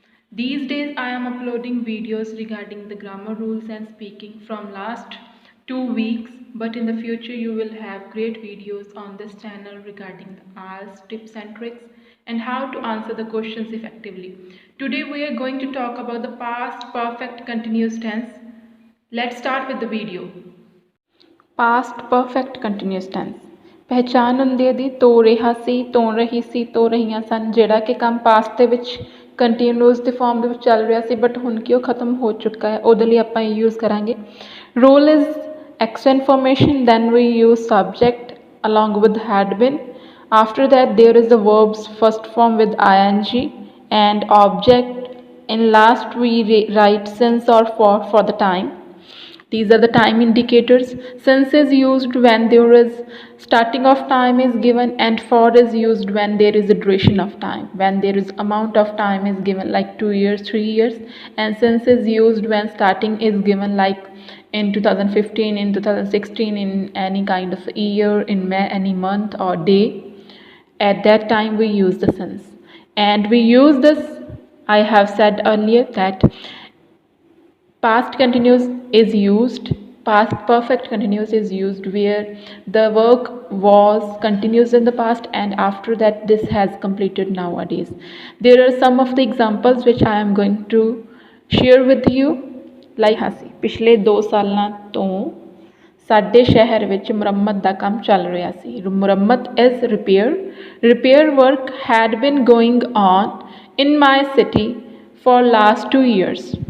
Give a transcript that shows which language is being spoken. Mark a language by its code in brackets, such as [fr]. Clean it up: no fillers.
[en] These days I am uploading videos regarding the grammar rules and speaking from last 2 weeks, but in the future you will have great videos on this channel regarding the IELTS tips and tricks and how to answer the questions effectively. Today we are going to talk about the past perfect continuous tense. Let's start with the video. Past perfect continuous tense [pa] ਪਹਿਚਾਣ ਹੁੰਦੀ ਦੀ ਤੋ ਰਿਹਾ ਸੀ ਤੋਂ ਰਹੀ ਸੀ ਤੋ ਰਹੀਆਂ ਸਨ, ਜਿਹੜਾ ਕਿ ਕੰਮ ਪਾਸਟ ਦੇ ਵਿੱਚ ਕੰਟੀਨਿਊਸ ਦੇ ਫਾਰਮ ਦੇ ਵਿੱਚ ਚੱਲ ਰਿਹਾ ਸੀ ਬਟ ਹੁਣ ਕਿ ਉਹ ਖਤਮ ਹੋ ਚੁੱਕਾ ਹੈ, ਉਹਦੇ ਲਈ ਆਪਾਂ ਇਹ ਯੂਜ਼ ਕਰਾਂਗੇ. [en] Rule is extra information, then we use subject along with had been. After that there is the verbs first form with ing and object. In last we write since or for the time. These are the time indicators. Since is used when there is starting of time is given, and for is used when there is a duration of time, when there is amount of time is given like 2 years, 3 years. And since is used when starting is given like in 2015, in 2016, in any kind of year, in any month or day. At that time we use the since, and we use this, I have said earlier that past continuous is used, past perfect continuous is used where the work was continuous in the past and after that this has completed nowadays. There are some of the examples which I am going to share with you. [pa] ਲਾਈ ਹਾਸੀ ਪਿਛਲੇ 2 ਸਾਲਾਂ ਤੋਂ ਸਾਡੇ ਸ਼ਹਿਰ ਵਿੱਚ ਮੁਰੰਮਤ ਦਾ ਕੰਮ ਚੱਲ ਰਿਹਾ ਸੀ. [en] ਮੁਰੰਮਤ is repair work had been going on in my city for last 2 years.